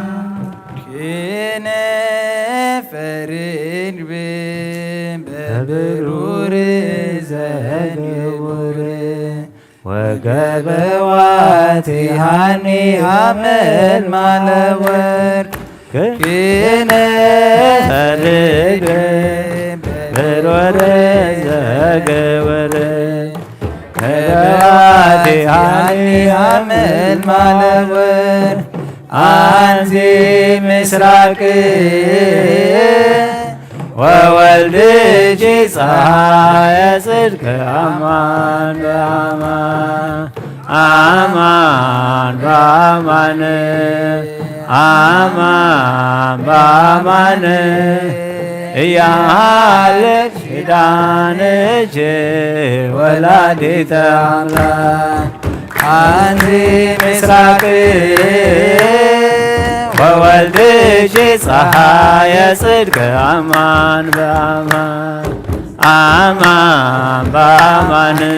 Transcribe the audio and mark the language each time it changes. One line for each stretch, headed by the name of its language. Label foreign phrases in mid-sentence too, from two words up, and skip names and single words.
Geez: ከነፈርን በብሩር ዘግቡር ወገበዋቲሃኒ አመልማለ ወርቅ ክነፈርግ ብሩር ዘግቡር ወገበዋቲሃኒ አመልማለ ወርቅ አንዚ ምስራቅ ወወልድጂ ፀሐየ ጽድቅ አማን በአማን አማን በአማን አማን በአማን
Amharic: እያለች ኪዳንሽ
Geez: ወላዲተ አምላክ
Amharic: አንቺ ምስራቅ ወወልድሽ
Geez: ፀሐየ ጽድቅ አማን በአማን አማን በአማን